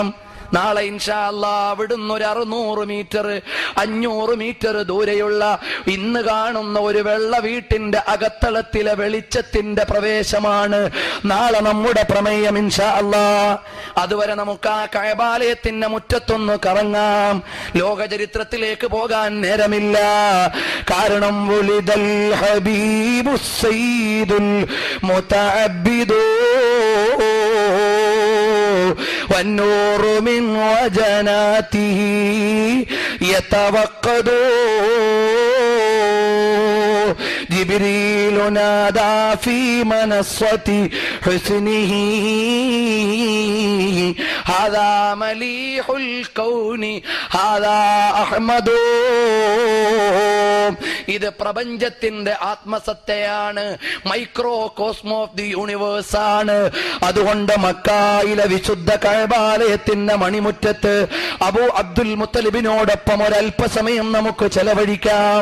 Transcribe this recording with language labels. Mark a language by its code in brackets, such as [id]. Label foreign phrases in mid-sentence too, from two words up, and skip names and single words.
[ml] നാളെ [ar] إن شاء الله [ml] അവിടുന്ന് ഒരു 600 മീറ്റർ 500 മീറ്റർ ദൂരെയുള്ള ഇന്ന് കാണുന്ന ഒരു വെള്ള വീട്ടിന്റെ അകത്തളത്തിലെ വെളിച്ചത്തിന്റെ പ്രവേശമാണ് നാളെ നമ്മുടെ പ്രമേയം [ar] إن شاء الله. [ml] അതുവരെ നമുക്ക് ആ കഅബാലയത്തിന്റെ മുറ്റത്തൊന്ന് കറങ്ങാം. ലോക ചരിത്രത്തിലേക്ക് പോകാൻ നേരമില്ല. [ar] കാരണം ولد الحبيب السيد المتعبد والنور من وجناته يتوقد جبريل نادى في منصة حسنه هذا مليح الكون هذا أحمد. [ml] ഇത് പ്രപഞ്ചത്തിന്റെ ആത്മസത്തയാണ്, [en] micro cosmo of the universe [ml] ആണ്. അതുകൊണ്ട് മക്കയിലെ വിശുദ്ധ കഅബാലയത്തിന്റെ മണിമുറ്റത്ത് അബൂ അബ്ദുൽ മുത്തലിബിനോടൊപ്പം ഒരല്പസമയം നമുക്ക് ചെലവഴിക്കാം.